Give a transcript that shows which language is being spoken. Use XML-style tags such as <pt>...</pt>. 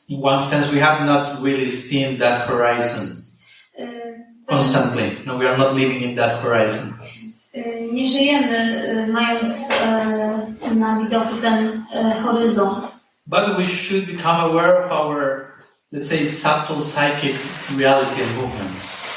<en>In one sense, we have not really seen that horizon constantly. No, we are not living in that horizon.</en> <pl>Nie żyjemy mając na widoku ten horyzont.</pl> <en>But we should become aware of our, let's say, subtle psychic reality and movements.</en>